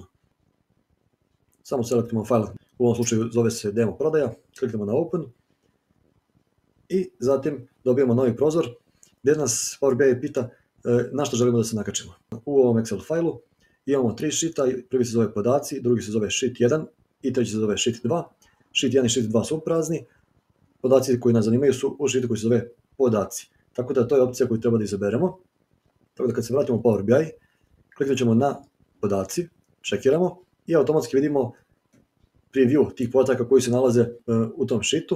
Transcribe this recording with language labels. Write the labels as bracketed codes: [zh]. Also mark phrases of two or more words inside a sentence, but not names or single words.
[bs] Samo selektujemo file, u ovom slučaju zove se demo prodaja, kliknemo na open i zatim dobijemo novi prozor gdje nas Power BI pita na što želimo da se nakačimo. U ovom Excel failu imamo tri sheeta, prvi se zove podaci, drugi se zove sheet 1 i treći se zove sheet 2. Sheet 1 i sheet 2 su prazni, podaci koji nas zanimaju su u sheetu koji se zove podaci. Tako da to je opcija koju treba da izaberemo. Tako da kad se vratimo u Power BI, kliknut ćemo na podaci, čekiramo i automatski vidimo preview tih podataka koji se nalaze u tom sheetu.